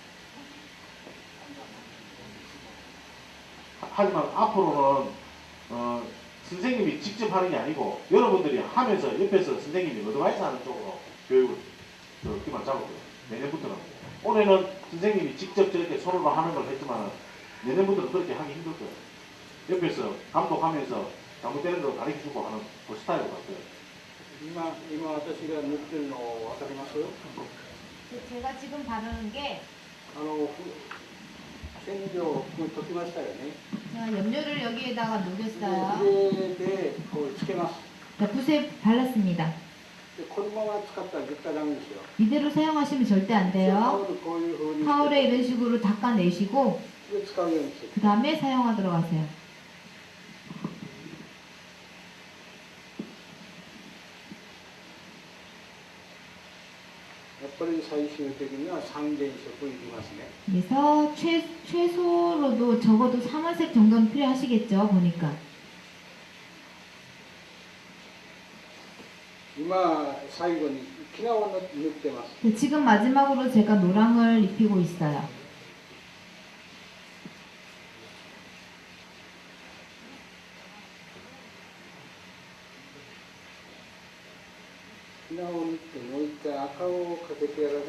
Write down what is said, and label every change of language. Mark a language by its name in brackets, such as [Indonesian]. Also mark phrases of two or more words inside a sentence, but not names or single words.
[Korean] 하지만 앞으로는 선생님이 직접 하는 게 아니고 여러분들이 하면서 옆에서 선생님이 어드바이스 하는 쪽으로 교육을 기만 잡았고요. 내년부터는. 올해는 선생님이 직접 저렇게 손으로 하는 걸 했지만 내년부터는 그렇게 하기 힘들 거예요. 옆에서 감독하면서 잘못되는 거 가르쳐주고 하는 그 스타일로 갔어요. [Japanese] 今私が塗ってるの分かります？ [Korean] 제가 지금 바르는 게 [Japanese] 染料溶きましたよね。 [Korean] 제가 염료를 여기에다가 녹였어요. [Japanese] 筆でこうつけます。 [Korean] 자, 붓에 발랐습니다. [Japanese] でこのまま使ったら絶対ダメですよ。 [Korean] 이대로 사용하시면 절대 안 [Japanese] タ [Korean] 돼요. [Japanese] オルこういう風に [Korean] 타올에 이런 식으로 닦아내시고 [Japanese] で使うようにする。 [Korean] 그 다음에 사용하도록 하세요. [Japanese] やっぱり最終的には3原色いりますね。 [Korean] 그래서 최소로도 적어도 3원색 정도는 필요하시겠죠, 보니까. [Japanese] 今最後にキナを塗ってます。 [Korean] 네, 지금 마지막으로 제가 노랑을 입히고 있어요. [Japanese] キナを塗ってもう一回赤をかけてやらない。